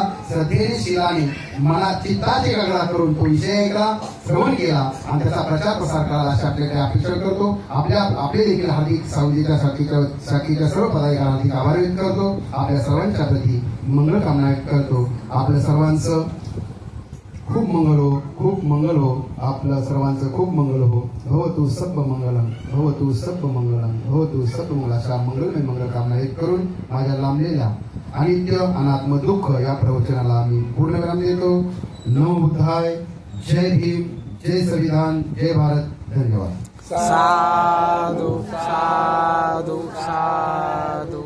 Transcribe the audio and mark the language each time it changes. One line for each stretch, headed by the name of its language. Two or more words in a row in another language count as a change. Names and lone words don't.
Marathi: श्रद्धेने शिलाने मनात चित्ताची एकाग्रता करून तो विषय ऐकला, श्रवण केला आणि त्याचा प्रचार प्रसार करायला अशी आपल्याकडे अपेक्षा करतो. आपले देखील हार्दिक सावजीच्या शाखेच्या सर्व पदाधिकाऱ्यांना हार्दिक आभार व्यक्त करतो. आपल्या सर्वांच्या प्रती मंगल कामना व्यक्त करतो. आपल्या सर्वांचं खूप मंगल हो. आपलं सर्वांचं खूप मंगल हो.
Pali: भवतु सब्ब मंगलम भवतु सब्ब मंगलम भवतु सब्ब मंगल
Marathi: अशा मंगलमय मंगल कामना व्यक्त करून माझ्या लांबलेल्या अनित्य अनात्म दुःख या प्रवचनाला आम्ही पूर्णविराम देतो.
Pali: नमो बुद्धाय.
Marathi: जय भीम, जय संविधान, जय भारत. धन्यवाद.
Pali: साधु साधु साधु.